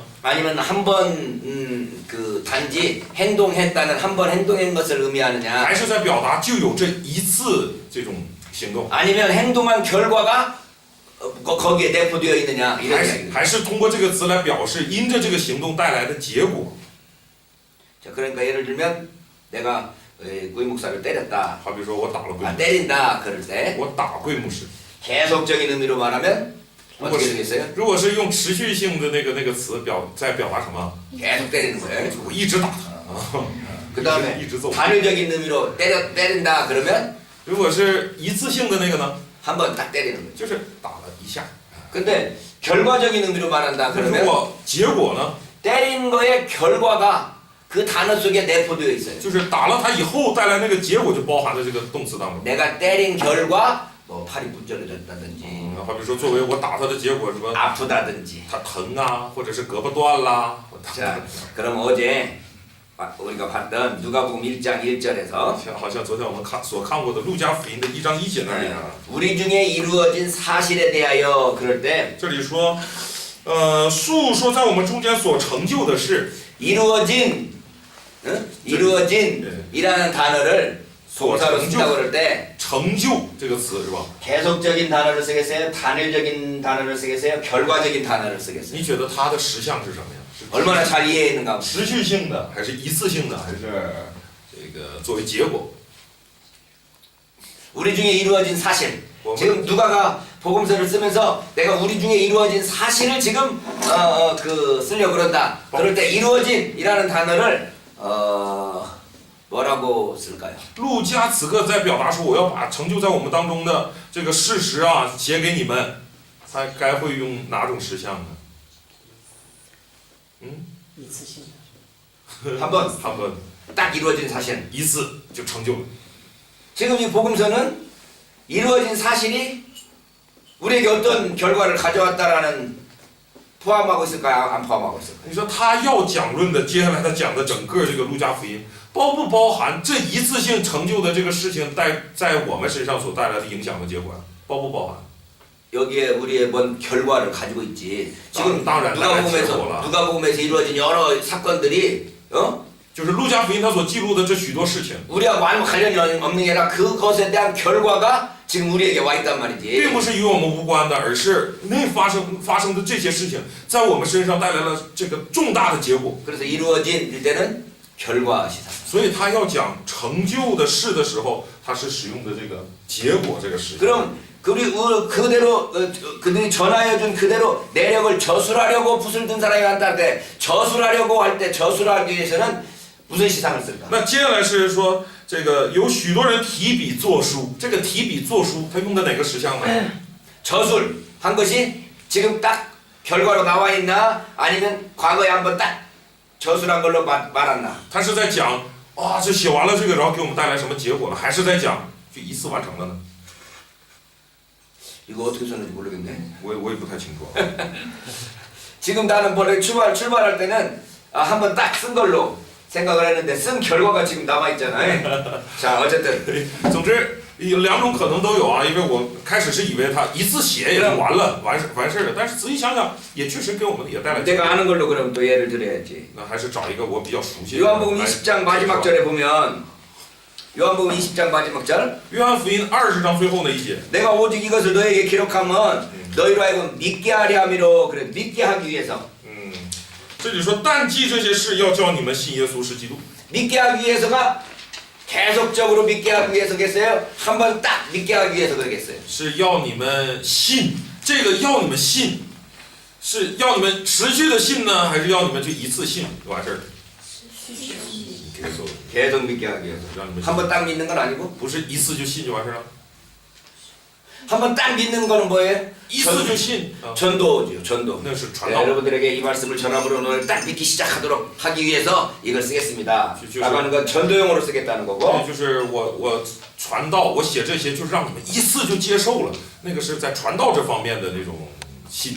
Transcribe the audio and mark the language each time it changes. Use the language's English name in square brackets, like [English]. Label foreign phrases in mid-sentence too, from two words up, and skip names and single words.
[Korean] 아니면 한 번 그 단지 행동했다는 한 번 행동한 것을 의미하느냐. [Chinese] 还是在表达就有这一次这种行动？ [Korean] 아니면 행동한 결과가 거기에 내포되어 있느냐. 이런 [Chinese] 还是 [Korean] 이야기입니다. [Chinese] 还是通过这个词来表示因着这个行动带来的结果？ [Korean] 자, 그러니까 예를 들면 내가 구이 목사를 때렸다. [Chinese] 好比说我打了贵牧师， [Korean] 때린다 그럴 때 [Chinese] 我打贵牧师。 [Korean] 계속적인 의미로 말하면 어떻게 되겠어요? [Chinese] 如果是用持续性的那个词在表达什么？ [Korean] 계속 때리는 거예요. [Chinese] 我一直打他， [Korean] 그 다음에 [Chinese] 一直揍。 [Korean] 단일적인 의미로 때린다 그러면 [Chinese] 如果是一次性的那个呢， [Korean] 한 번 딱 때리는 거죠. [Chinese] 就是打了一下。 [Korean] 근데 결과적인 의미로 말한다 [Chinese] 可是 [Korean] 그러면 [Chinese] 我结果呢， [Korean] 때린 거의 결과가 그 단어 속에 내포되어 있어요. [Chinese] 就是打了他以后带来那个结果就包含在这个动词当中。 [Korean] 내가 때린 결과 뭐 팔이 부절해졌다든지 [Chinese] 好比说，作为我打他的结果，什么 [Korean] 아프다든지. [Chinese] 他疼啊，或者是胳膊断啦， [Korean] 자, 그럼 어제 우리가 봤던 누가복음 1장 1절에서 [Chinese] 好像昨天我们所看过的路加福音的1章1节那里啊， [Korean] 우리 중에 이루어진 사실에 대하여 그럴 때 [Chinese] 这里说，述说在我们中间所成就的事， [Korean] 이루어진 이라는 단어를 동사로 쓴다고 그럴 때 [Chinese] 成就这个词是吧？ [Korean] 계속적인 단어를 쓰겠어요? 단일적인 단어를 쓰겠어요? 결과적인 단어를 쓰겠어요? [Chinese] 你觉得它的实相是什么呀？是 [Korean] 얼마나 잘 이해했는가? [Chinese] 持续性的，还是一次性的，还是这个作为结果？ [Korean] 우리 중에 이루어진 사실. [Chinese] 我们 [Korean] 지금 누가가 복음서를 쓰면서 내가 우리 중에 이루어진 사실을 지금 쓰려고 그런다. 그럴 때 이루어진이라는 단어를 뭐라고 쓸까요? [Chinese] 路加此刻在表达说，我要把成就在我们当中的这个事实啊写给你们，他该会用哪种实相呢？一次性的。 [Korean] 한번 [Chinese] 他们 [Korean] 딱 이루어진 사실. [Chinese] 一次就成就了。 [Korean] 지금 이 복음서는 이루어진 사실이 우리에게 어떤 결과를 가져왔다라는 포함하고 있을까요? 안 포함하고 있을까요? [Chinese] 你说他要讲论的，接下来他讲的整个这个路加福音，包不包含这一次性成就的这个事情在我们身上所带来的影响和结果呀？包不包含？ [Korean] 여기에 우리의 뭔 결과를 가지고 있지. 지금 [Chinese] 当然 [Korean] 누가복음에서 이루어진 여러 사건들이 [Chinese] 就是路加福音他所记录的这许多事情， [Korean] 우리하고 아무 관련이 없는 게 아니라 그것에 대한 결과가 지금 우리에게 와 있단 [Chinese] 并 [Korean] 말이지. [Chinese] 不是与我们无关的，而是那发生的这些事情，在我们身上带来了这个重大的结果。 [Korean] 그래서 이루어진 때는 결과 시사. [Chinese] 所以他要讲成就的事的时候，他是使用的这个结果这个事情。 [Korean] 그럼 그대로 그들이 전하여준 그대로 내력을 저술하려고 붓을 든 사람이 많다 때 저술하려고 할 때 저술하기 위해서는 무슨 시상을 쓸까? [Chinese] 那接下来是说，这个有许多人提笔作书，这个提笔作书，他用的哪个实相呢？ [Korean] 저술한 것이 지금 딱 결과로 나와 있나 아니면 과거에 한번 딱 저술한 걸로 말았나? [Chinese] 他是在讲啊，这写完了这个，然后给我们带来什么结果了，还是在讲就一次完成了呢？ [Korean] 이거 어떻게 썼는지 모르겠네. [Chinese] 我也不太清楚。 [Korean] 지금 나는 원래 출발할 때는 한번 딱 쓴 걸로 생각을 했는데 쓴 결과가 지금 남아 있잖아요. 자 어쨌든 [Chinese] 总之有两种可能都有啊，因为我开始是以为他一次写也就完了，完事了，但是仔细想想，也确实给我们也带来结果。 [Korean] 내가 아는 걸로 그럼 또 예를 들어야지. [Chinese] 那还是找一个我比较熟悉的。 [Korean] 요한복음 20장 마지막 절에 보면 요한복음 20장 마지막 절 [Chinese] 约翰福音20章最后那一节， [Korean] 내가 오직 이것을 너에게 기록하면 너희로 하여금 믿게 하려 함이로 그래 믿게 하기 위해서 [Chinese] 这里说但记这些事，要叫你们信耶稣是基督。 [Korean] 믿게 하기 위해서가 계속적으로 믿게 하기 위해서겠어요? 한번 딱 믿게 하기 위해서 그러겠어요. [Chinese] 是要你们信，这个要你们信， 是要你们持续的信呢，还是要你们就一次信就完事儿？ [Korean] 계속 믿게 하기 위해서. [Chinese] 让你们 [Korean] 한 번 딱 믿는 건 아니고 [Chinese] 不是一次就信就完事儿了， [Korean] 한 번 딱 믿는 거는 뭐예요? [Chinese] 一次就信啊， [Korean] 전도죠. 전도. [Chinese] 那是传 [Korean] 네, [Chinese] 道。 [Korean] 여러분들에게 이 말씀을 전함으로 오늘 딱 믿기 시작하도록 하기 위해서 이걸 쓰겠습니다. 라고 하는 건 전도용어로 쓰겠다는 [Chinese] 对， [Korean] 거고 [Chinese] 就是我传道，我写这些就是让你们一次就接受了，那个是在传道这方面的那种信。